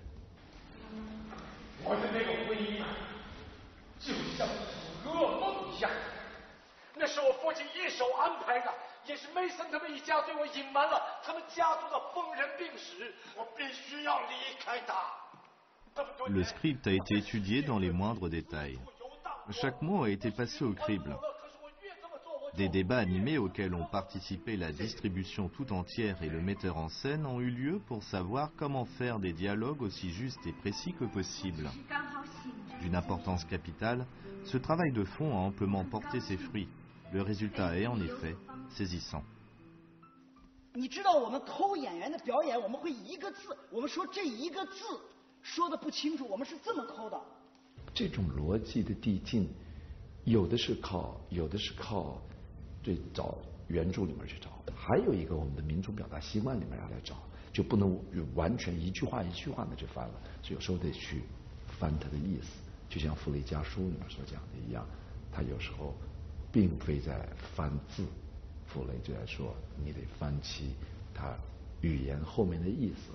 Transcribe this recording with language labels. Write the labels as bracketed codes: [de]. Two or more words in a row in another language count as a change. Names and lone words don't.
[zh] 我的那个婚姻就像一场噩梦一样，那是我父亲一手安排的，也是梅森他们一家对我隐瞒了他们家族的疯人病史，我必须要离开他。 [fr] Le script a été étudié dans les moindres détails. Chaque mot a été passé au crible. Des débats animés auxquels ont participé la distribution tout entière et le metteur en scène ont eu lieu pour savoir comment faire des dialogues aussi justes et précis que possible. D'une importance capitale, ce travail de fond a amplement porté ses fruits. Le résultat est en effet saisissant. [zh] 你知道我们抠演员的表演，我们会一个字，我们说这一个字说的不清楚，我们是这么抠的。这种逻辑的递进，有的是靠对找原著里面去找，还有一个我们的民族表达习惯里面要来找，就不能完全一句话一句话的去翻了，所以有时候得去翻它的意思，就像傅雷家书里面所讲的一样，他有时候并非在翻字，傅雷就在说你得翻其他语言后面的意思。